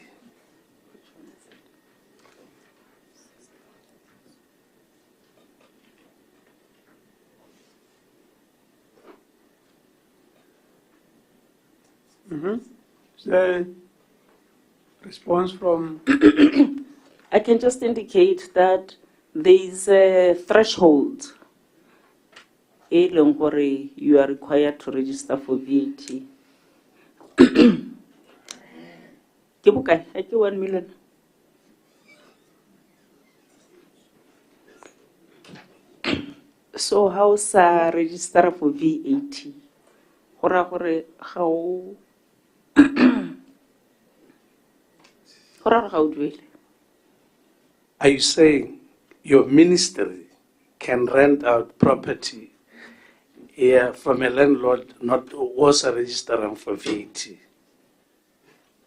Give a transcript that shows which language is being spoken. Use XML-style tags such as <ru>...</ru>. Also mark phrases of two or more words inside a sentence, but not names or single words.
<en>Is there a response from? I can just indicate that there is a threshold you are required to register for VAT.</en> <st>Ke bokae? Ke 1 million.</st> <en>So how sa register for VAT? How Are you saying your ministry can rent out property from a landlord not also registering for VAT?</en>